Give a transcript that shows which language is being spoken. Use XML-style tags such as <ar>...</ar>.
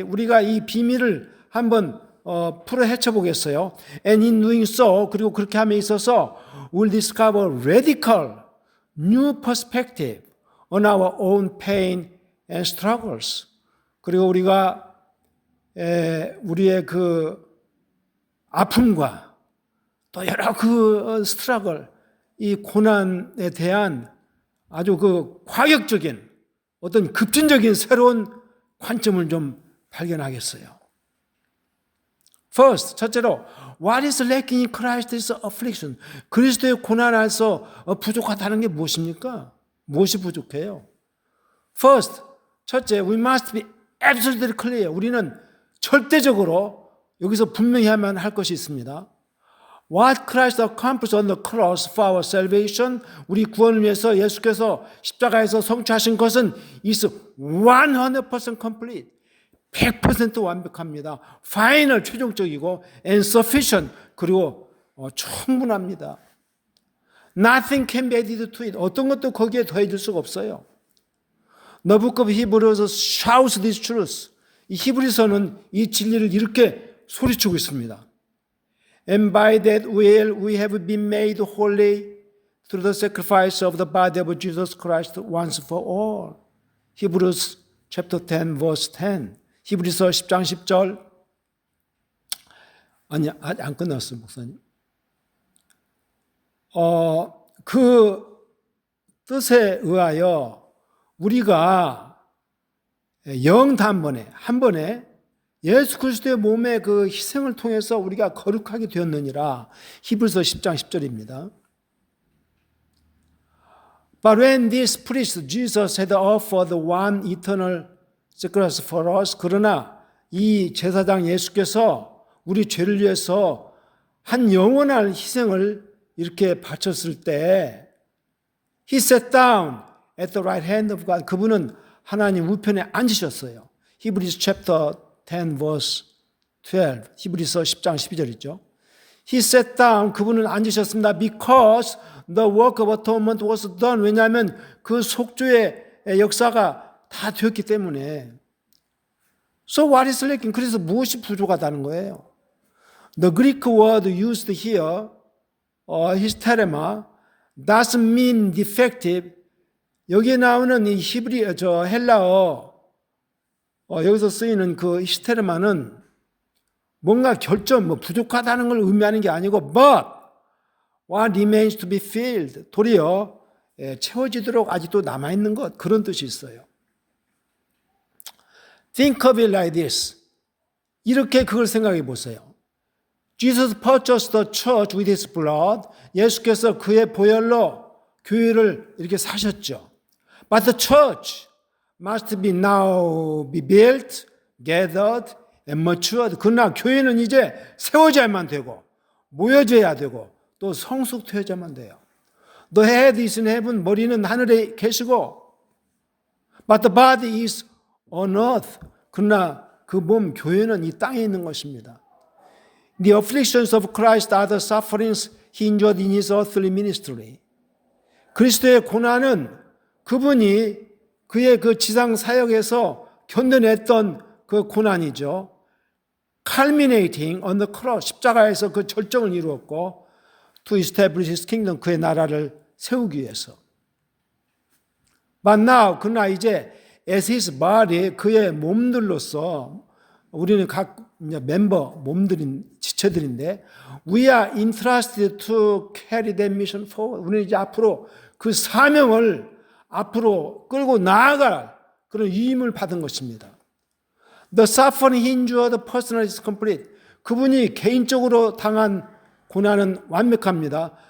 <ko>우리가 이 비밀을 한번 풀어 헤쳐보겠어요.</ko> <en>And in doing so,</en> <ko>그리고 그렇게 함에 있어서</ko> <en>we'll discover radical new perspective on our own pain and struggles.</en> <ko>그리고 우리가 우리의 그 아픔과 또 여러 그 스트러글, 이 고난에 대한 아주 그 과격적인 어떤 급진적인 새로운 관점을 좀 발견하겠어요.</ko> <en>First,</en> <ko>첫째로</ko> <en>What is lacking in Christ's affliction?</en> <ko>그리스도의 고난 안에서 부족하다는 게 무엇입니까? 무엇이 부족해요?</ko> <en>First,</en> <ko>첫째,</ko> <en>we must be absolutely clear.</en> <ko>우리는 절대적으로 여기서 분명해야만 할 것이 있습니다.</ko> <en>What Christ accomplished on the cross for our salvation,</en> <ko>우리 구원을 위해서 예수께서 십자가에서 성취하신 것은</ko> <en>is 100% complete.</en> <ko>100% 완벽합니다.</ko> <en>final,</en> <ko>최종적이고</ko> <en>and sufficient,</en> <ko>그리고 충분합니다.</ko> <en>Nothing can be added to it.</en> <ko>어떤 것도 거기에 더해질 수가 없어요.</ko> <en>The book of Hebrews shouts this truth.</en> <ko>이 히브리서는 이 진리를 이렇게 소리치고 있습니다.</ko> <en>And by that will we have been made holy through the sacrifice of the body of Jesus Christ once for all. Hebrews chapter 10 verse 10.</en> <ko>히브리서 10장 10절. 아니, 아직 안 끝났어요, 목사님. 그 뜻에 의하여 우리가 영단번에 한 번에 예수 그리스도의 몸의 그 희생을 통해서 우리가 거룩하게 되었느니라. 히브리서 10장 10절입니다.</ko> <en>But when this priest Jesus had offered one eternal sacrifice for us,</en> <ko>그러나 이 제사장 예수께서 우리 죄를 위해서 한 영원한 희생을 이렇게 바쳤을 때</ko> <en>He sat down at the right hand of God.</en> <ko>그분은 하나님 우편에 앉으셨어요.</ko> <en>히브리서 chapter 10 verse 12.</en> <ko>히브리서 10장 12절이죠.</ko> <en>He sat down.</en> <ko>그분은 앉으셨습니다.</ko> <en>Because the work of atonement was done.</en> <ko>왜냐하면 그 속죄의 역사가 다 되었기 때문에.</ko> <en>So what is lacking?</en> <ko>그래서 무엇이 부족하다는 거예요?</ko> <en>The Greek word used here, hysterema, doesn't mean defective.</en> <ko>여기에 나오는 이 헬라어, 여기서 쓰이는 그 히스테르마는 뭔가 결점, 부족하다는 걸 의미하는 게 아니고,</ko> <en>but what remains to be filled,</en> <ko>도리어 채워지도록 아직도 남아있는 것, 그런 뜻이 있어요.</ko> <en>Think of it like this.</en> <ko>이렇게 그걸 생각해 보세요.</ko> <en>Jesus purchased the church with his blood.</en> <ko>예수께서 그의 보혈로 교회를 이렇게 사셨죠.</ko> <en>But the church must be now be built, gathered, and matured.</en> <ko>그러나 교회는 이제 세워져야만 되고 모여져야 되고 또 성숙되어야만 돼요.</ko> <en>The head is in heaven.</en> <ko>머리는 하늘에 계시고</ko> <en>but the body is on earth.</en> <ko>그러나 그 몸 교회는 이 땅에 있는 것입니다.</ko> <en>The afflictions of Christ are the sufferings he endured in his earthly ministry.</en> <ko>그리스도의 고난은 그분이 그의 그 지상 사역에서 견뎌냈던 그 고난이죠.</ko> <en>culminating on the cross,</en> <ko>십자가에서 그 절정을 이루었고</ko> <en>to establish his kingdom,</en> <ko>그의 나라를 세우기 위해서.</ko> <en>But now,</en> <ko>그러나 이제</ko> <en>as his body,</en> <ko>그의 몸들로서 우리는 각 멤버, 몸들인, 지체들인데</ko> <en>we are entrusted to carry that mission forward.</en> <ko>우리는 이제 앞으로 그 사명을 앞으로 끌고 나아갈 그런 위임을 받은 것입니다.</ko> <en>The suffering he endured personally is complete.</en> <ko>그분이 개인적으로 당한 고난은 완벽합니다.</ko>